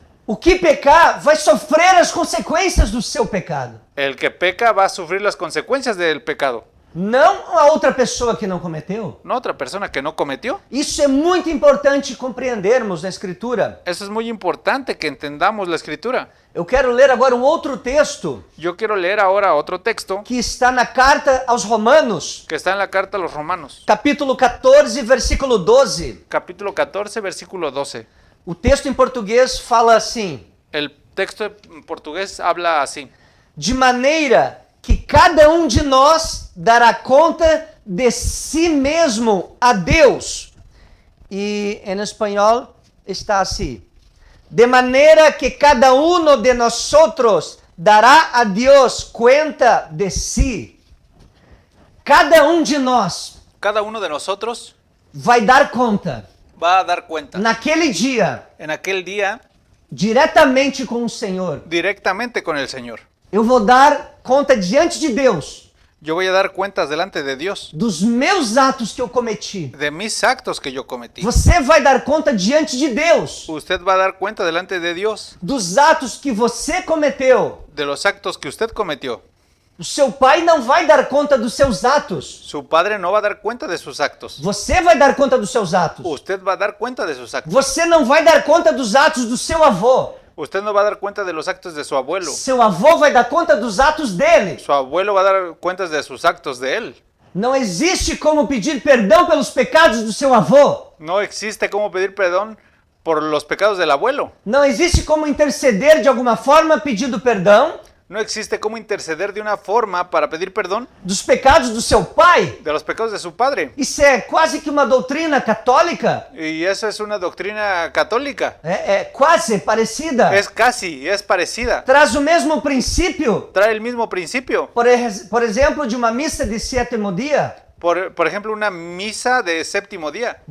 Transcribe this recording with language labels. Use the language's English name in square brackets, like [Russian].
[Portuguese] O que pecar vai sofrer as consequências do seu pecado. [Spanish] El que peca va a sufrir las consecuencias del pecado. [Portuguese] Não a outra pessoa que não cometeu. [Spanish] No otra persona que no cometió. [Portuguese] Isso é muito importante compreendermos na Escritura. [Spanish] Eso es muy importante que entendamos la escritura. [Portuguese] Eu quero ler agora um outro texto [Spanish] Yo quiero leer ahora otro texto [Portuguese] que está na carta aos Romanos, [Spanish] que está en la carta a los Romanos, [Portuguese] capítulo 14, versículo 12. [Spanish] capítulo 14, versículo 12. [Portuguese] O texto em português fala assim: [Spanish] El texto en portugués habla así. [Portuguese] de maneira que cada um de nós dará conta de si mesmo a Deus. E em espanhol está assim: [Spanish] de maneira que cada uno de nosotros dará a Deus cuenta de si. [Portuguese] Cada um de nós [Spanish] Cada uno de nosotros [Portuguese] vai dar conta [Spanish] va a dar cuenta [Portuguese] naquele dia [Spanish] en aquel día [Portuguese] diretamente com o Senhor. [Spanish] directamente con el Señor. [Portuguese] Eu vou dar conta diante de Deus [Spanish] Yo voy a dar cuentas delante de Dios [Portuguese] dos meus atos que eu cometi. [Spanish] de mis actos que yo cometí. [Portuguese] Você vai dar conta diante de Deus [Spanish] Usted va a dar cuenta delante de Dios [Portuguese] dos atos que você cometeu. [Spanish] de los actos que usted cometió. [Portuguese] O seu pai não vai dar conta dos seus atos. [Spanish] Su padre no va a dar cuenta de sus actos. [Portuguese] Você vai dar conta dos seus atos. [Spanish] Usted va a dar cuenta de sus actos. [Portuguese] Você não vai dar conta dos atos do seu avô. [Spanish] Usted no va a dar cuenta de los actos de su abuelo. [Portuguese] Seu avô vai dar conta dos atos dele. [Spanish] Su abuelo va a dar cuentas de sus actos de él. [Portuguese] Não existe como pedir perdão pelos pecados do seu avô. [Spanish] No existe cómo pedir perdón por los pecados del abuelo. [Portuguese] Não existe como interceder de alguma forma pedindo perdão [Spanish] No existe cómo interceder de una forma para pedir perdón [Portuguese] dos pecados do seu pai. [Spanish] de los pecados de su padre. [Portuguese] Isso é quase que uma doutrina católica. [Spanish] Y esa es una doctrina católica. [Portuguese] É quase parecida. [Spanish] Es parecida. [Portuguese] Traz o mesmo princípio, [Spanish] Trae el mismo principio. [Portuguese] por exemplo, de uma missa de sétimo dia. [Spanish] Por ejemplo, una misa de séptimo día.